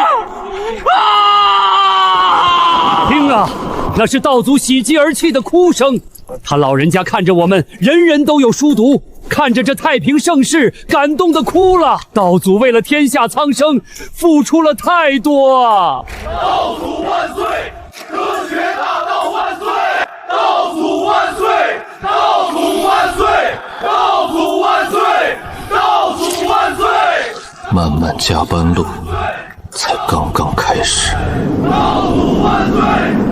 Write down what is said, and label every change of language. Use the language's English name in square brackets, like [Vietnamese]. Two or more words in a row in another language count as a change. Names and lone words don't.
[Chinese] 啊！聽啊，那是道祖喜極而泣的哭聲。他老人家看着我們，人人都有書讀，看着這太平盛世，感動的哭了。道祖為了天下蒼生，付出了太多啊！道祖萬歲！科學大道萬歲！道祖萬歲！道祖萬歲！道祖萬歲！道祖萬歲！漫漫加班路才剛剛開始。道祖萬歲！